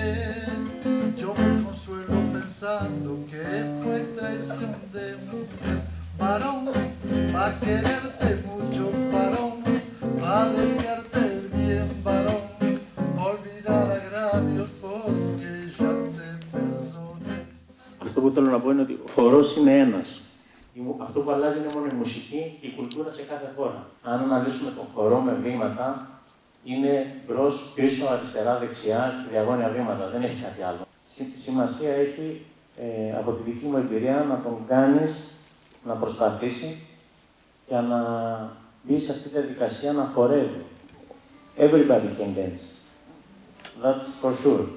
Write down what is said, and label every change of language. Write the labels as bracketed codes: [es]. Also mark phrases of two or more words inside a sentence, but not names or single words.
[es] Yo me consuelo pensando que fue traición de mujer. Varón, va a quererte mucho, varón, va a desearte el bien, varón, olvidar agravios porque ya te perdoné. [el] Αυτό που θέλω να πω είναι ότι ο χορός είναι ένας. Αυτό που αλλάζει είναι μόνο η μουσική και η κουλτούρα σε κάθε χώρα. Αν αναλύσουμε τον χορό με βήματα, είναι μπρος, πίσω, αριστερά, δεξιά και διαγώνια βήματα. Δεν έχει κάτι άλλο. Σημασία έχει, από τη δική μου εμπειρία, να τον κάνεις να προσπαθήσει για να μπει σε αυτή τη διαδικασία να χορεύει. [en] Everybody can dance. That's for sure.